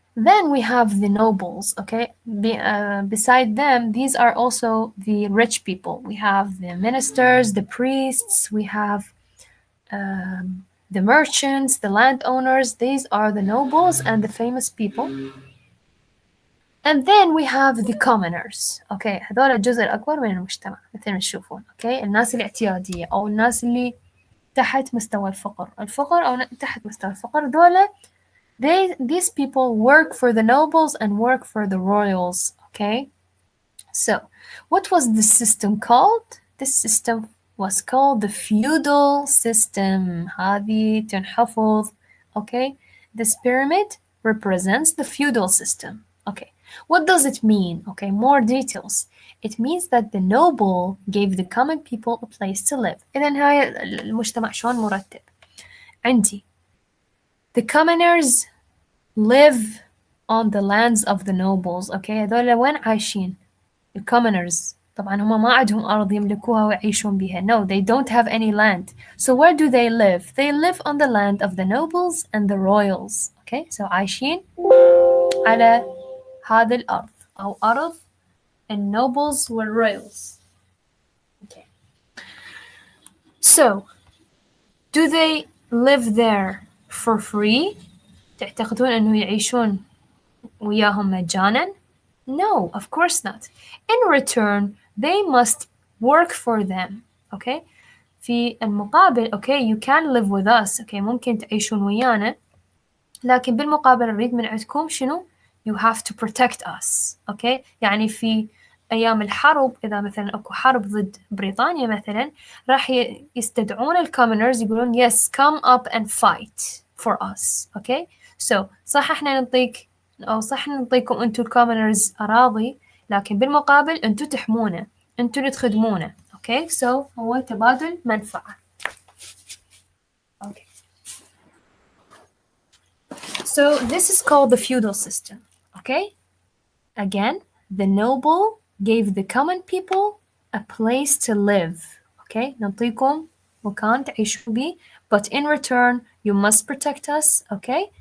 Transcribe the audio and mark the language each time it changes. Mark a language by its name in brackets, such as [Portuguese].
[English] Then we have the nobles, okay? Beside them, these are also the rich people. We have the ministers, the priests, we have the merchants, the landowners. These are the nobles and the famous people. And then we have the commoners. [Arabic] Okay, هذول الجزء الأكبر من المجتمع مثل ما تشوفون. Okay, الناس الاعتيادية أو الناس اللي تحت مستوى الفقر أو تحت مستوى الفقر دولة. [English] These people work for the nobles and work for the royals. Okay, so what was the system called? This system was called the feudal system. هذه تنحفظ. Okay, this pyramid represents the feudal system. Okay, what does it mean? Okay, more details. It means that the noble gave the common people a place to live. إذن هاي المجتمع شلون مرتب. عندي the commoners live on the lands of the nobles. [Arabic] Okay, هذول وين عايشين؟ commoners. طبعا هم ما عندهم أرض يملكوها ويعيشون بها. [English] No, they don't have any land. So where do they live? They live on the land of the nobles and the royals. [Arabic] Okay, so عايشين على هذا الأرض أو أرض الnobles والroyals. [English] Okay. So, do they live there for free? [Arabic] تعتقدون أنه يعيشون وياهم مجانا? [English] No, of course not. In return, they must work for them. Okay? في المقابل, okay, you can live with us. [Arabic] Okay, ممكن تعيشون ويانا. لكن بالمقابل نريد من عندكم شنو؟ You have to protect us. [English] Okay? [Arabic] يعني في أيام الحرب إذا مثلا أكو حرب ضد بريطانيا مثلا راح يستدعون الكومنرز يقولون yes, come up and fight for us. [English] Okay? [Arabic] So صح إحنا نعطيك أو صح نعطيكم أنتوا الكومنرز أراضي لكن بالمقابل أنتوا تحمونا أنتوا اللي تخدمونا. [English] Okay? [Arabic] So هو تبادل منفعة. [English] Okay. So this is called the feudal system. Okay? Again, the noble gave the common people a place to live. Okay? نعطيكم مكان تعيشوا بيه, but in return, you must protect us, okay?